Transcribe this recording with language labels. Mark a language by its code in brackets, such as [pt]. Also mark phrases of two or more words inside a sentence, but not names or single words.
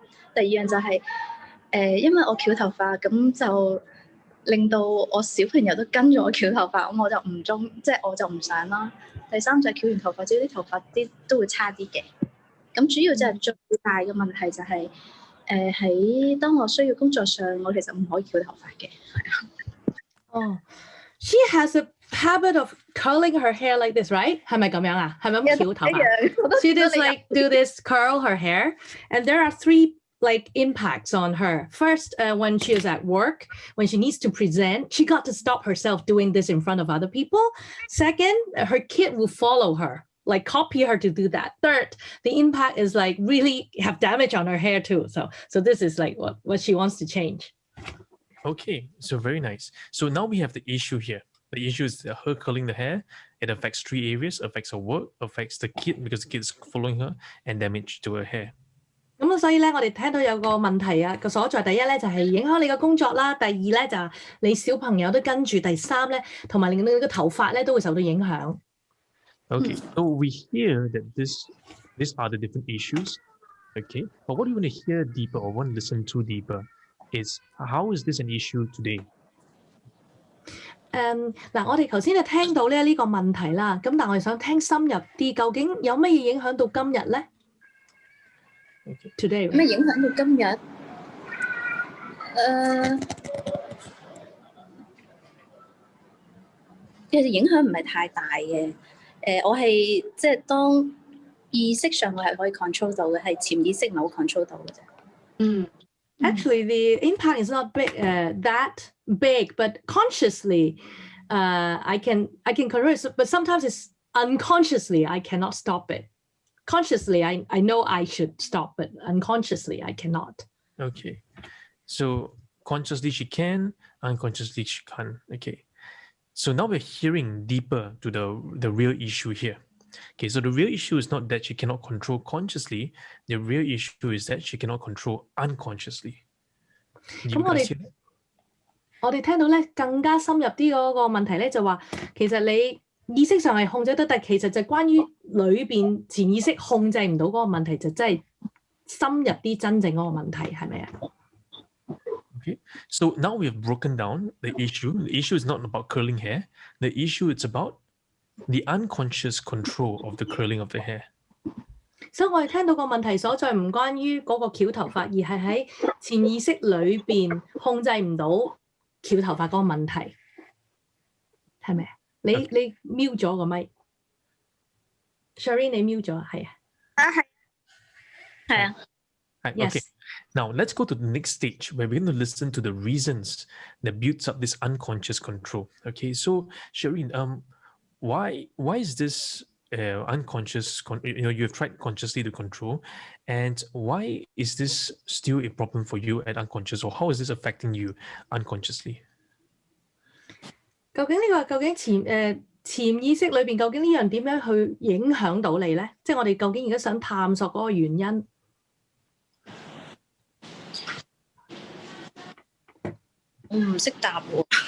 [yue] 第二樣就係、因為我翹頭髮，咁就令到我小朋友都跟咗我翹頭髮，咁我就唔想啦。第三就係翹完頭髮之後啲頭髮都會差啲嘅。咁主要就係最大嘅問題就係喺當我需要工作上，我其實唔可以翹頭髮嘅。 [en] 哦 She has a habit of curling her hair like this, right? [yue] 係咪咁樣啊？係咪咁翹頭髮？ [en] She just like do this curl her hair, and there are 3 like impacts on her. First, when she is at work, when she needs to present, she got to stop herself doing this in front of other people. Second, her kid will follow her, like copy her to do that. Third, the impact is like really have damage on her hair too. So this is like what she wants to change. Okay, so very nice. So now we have the issue here. The issue is her curling the hair. It affects 3 areas, affects her work, affects the kid because the kid is following her, and damage to her hair. [yue] 咁所以咧，我哋聽到有個問題啊，個所在第一咧就係影響你嘅工作啦，第二咧就係你小朋友都跟住，第三咧同埋令到你嘅頭髮咧都會受到影響。 [en] Okay, so we hear that these are the different issues. Okay, but what you want to hear deeper or want to listen to deeper is how is this an issue today? [yue] 嗱，我哋頭先就聽到咧呢個問題啦，咁但我哋想聽深入啲，究竟有乜嘢影響到今日咧？ [en] Today [yue] 咩影響到今日？其實影響唔係太大嘅。我係即係當意識上我係可以 control 到嘅，係潛意識唔係好 control 到嘅啫。 [en] Actually, the impact is not big, that big, but consciously, I can control it. But sometimes it's unconsciously I cannot stop it. Consciously, I know I should stop, but unconsciously I cannot. Okay, so consciously she can, unconsciously she can't. Okay, so now we're hearing deeper to the real issue here. Okay, so the real issue is not that she cannot control consciously. The real issue is that she cannot control unconsciously. [yue] 咁我哋聽到咧更加深入啲嗰個問題咧，就話其實你意識上係控制得，但其實就關於裏邊潛意識控制唔到嗰個問題，就真係深入啲真正嗰個問題，係咪啊？ [en] Okay, so now we have broken down the issue. The issue is not about curling hair. The issue is about the unconscious control of the curling of the hair. [yue] 所以我哋聽到個問題所在唔關於嗰個翹頭髮，而係喺潛意識裏邊控制唔到翹頭髮嗰個問題，係咪啊？你瞄咗個咪 ，Sherry 你瞄咗係啊？係啊。 [en] Okay. Yes. Now let's go to the next stage where we're going to listen to the reasons that builds up this unconscious control. Okay, so Shireen, why is this unconscious? You've tried consciously to control, and why is this still a problem for you at unconscious, or how is this affecting you unconsciously? [yue] 究竟潛意識裏邊究竟呢樣點樣去影響到你咧？即係我哋究竟而家想探索嗰個原因。我唔識答喎。